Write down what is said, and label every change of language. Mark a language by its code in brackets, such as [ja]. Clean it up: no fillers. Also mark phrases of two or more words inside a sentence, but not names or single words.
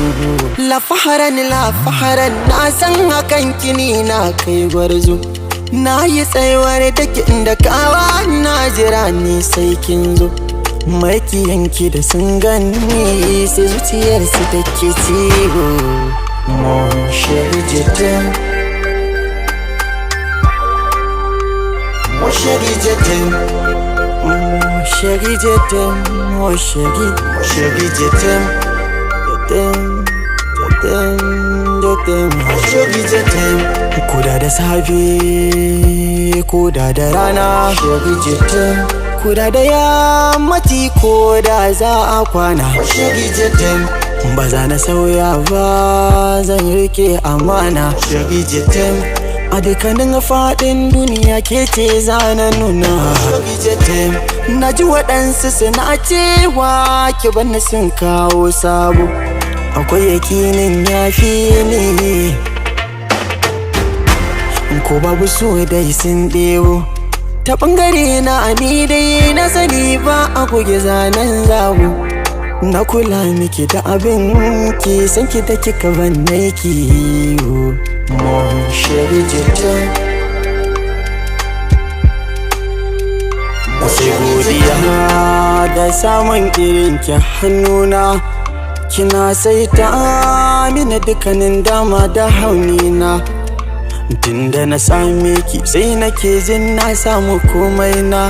[ha] La faharan na san hakan kini na kai gwarzo. Na yi tsayuwar da inda kawa na jira ni sai kin zo. Makiyanki da sun gani sai zuciyar su take ciwo. [fr] Mon chéri je t'aime, mon chéri je t'aime, mon chéri je t'aime, mon chéri je t'aime, je t'aime, je t'aime, mon chéri je t'aime. [ha] Koda da safe, koda da rana, [fr] chéri je t'aime. [ha] Koda da yammaci ko da za a kwana, [fr] chéri je t'aime. [ha] Ba za na sauya ba, zan rike amana, [fr] chéri je t'aime. [ha] A dukkanin faɗin duniya ke ce zana nuna, [fr] chéri je t'aime. [ha] Na ji waɗansu suna cewa ki banni sun kawo sabo, akwai yakinin yafi ne ko babu so dai sun ɗewo. Ta ɓangare na ni dai na sani ba a goge zanen zabo. Na kula miki da abin ki san ki da kika banne ki. [fr] Mon chéri je t'aime. [ha] Sai godiya da samun irin ki hannuna. Kina saita mini dukkanin dama da haunina. Tunda na same ki sai nake jin na samu komai na.